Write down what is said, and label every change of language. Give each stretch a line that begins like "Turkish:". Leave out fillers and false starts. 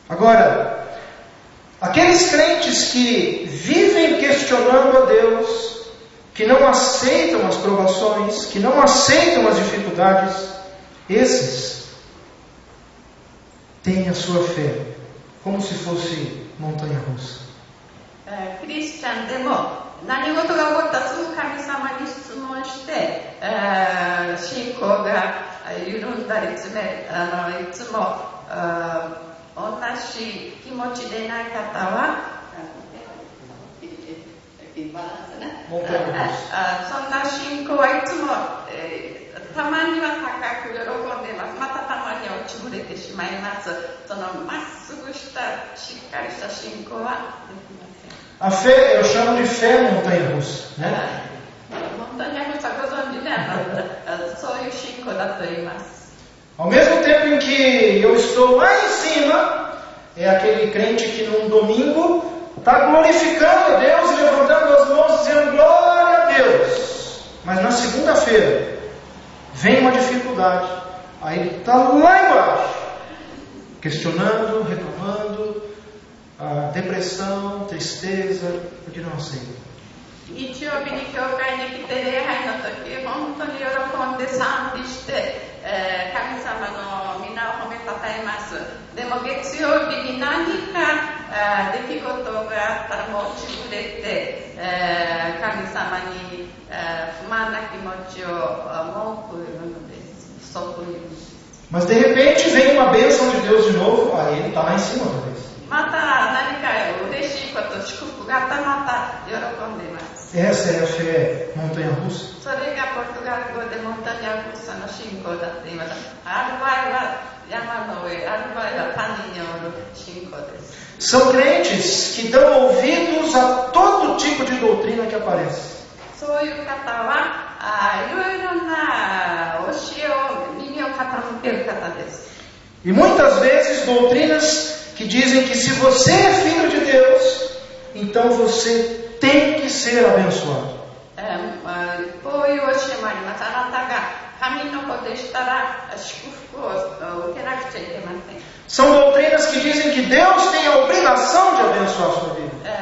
Portuguese: Agora, aqueles crentes que vivem questionando a Deus, que não aceitam as provações, que não aceitam as dificuldades, esses têm a sua fé como se fosse montanha-russa.
Japanese: クリスチャンでも何事が起こったらすぐ神様に質問して、信仰が緩んだりいつも同じ気持ちでない方はそんな信仰はいつも、たまには高く喜んでいます。またたまには落ちぶれてしまいます。そのまっすぐしたしっかりした信仰はできません。
Portuguese: A fé, eu chamo de fé montanha-russa, né?
Japanese: 本当にご存知ね、そういう信仰だと言います。
Portuguese: Ao mesmo tempo em que eu estou lá em cima, é aquele crente que num domingo está glorificando a Deus e levantando as mãos dizendo glória a Deus. Mas na segunda-feira vem uma dificuldade, aí ele está lá embaixo, questionando, reclamando, depressão, tristeza, porque não aceita.
Japanese: 日曜日に教会に来て礼拝の時本当に喜んで賛美して、神様の皆を褒めたたえます。でも月曜日に何か出来事があったらもう落ちぶれて、神様に不満な気持ちを文句言うのです。不足言うのです。
Portuguese: Mas de repente vem uma bênção de Deus de novo, aí ele está lá em cima outra vez.
Japanese: また何か嬉しいこと、祝福があったらまた喜んでいます。
Portuguese: Essa é a fé montanha-russa.
Japanese: それがポルトガル語でモンタニャルサの信仰だって言います。ある場合は山の上、ある場合は谷におる信仰です。
Portuguese: São crentes que dão ouvidos a todo tipo de doutrina que aparece.
Japanese: そういう方はいろいろな教えを耳を傾ける方です。
Portuguese: E muitas vezes doutrinas que dizem que se você é filho de Deus, então você tem que ser abençoado.
Japanese: こういう教えもあります。あなたが神の子でしたら祝福を受けなくちゃいけません。
Portuguese: São doutrinas que dizem que Deus tem a obrigação de abençoar a sua vida.